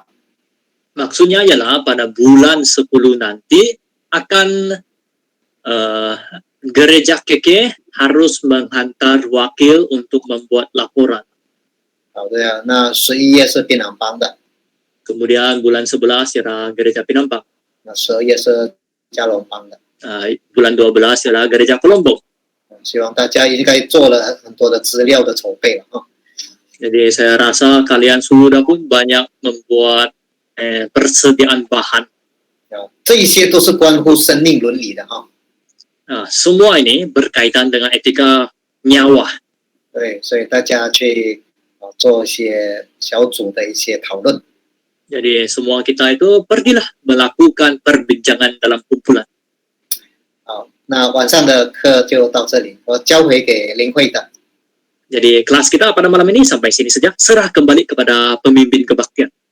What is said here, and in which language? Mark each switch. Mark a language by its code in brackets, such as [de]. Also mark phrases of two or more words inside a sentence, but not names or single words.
[ms] Maksudnya ialah pada bulan 10 nanti akan gereja KK harus menghantar wakil untuk membuat laporan. [zh] 好的，那11月是槟榔帮的， [ms] Kemudian bulan 11 ialah gereja Pinampang. [zh] 那12月是加隆帮的。 [ms] Bulan 12 ialah gereja Kolombo. [zh] 希望大家应该做了很多的资料的筹备了啊。 [ms] Jadi saya rasa kalian sudah pun banyak membuat persediaan bahan. [zh] 这一些都是关乎生命伦理的哈。 [ms] Semua ini berkaitan dengan etika nyawa. [zh] 对，所以大家去做一些小组的一些讨论。 [ms] Jadi semua kita itu pergilah melakukan perbincangan dalam kumpulan. [zh] 好，那晚上的课就到这里，我交回给林慧的。 [ms] Jadi kelas kita pada malam ini sampai sini saja. Serah kembali kepada pemimpin kebaktian.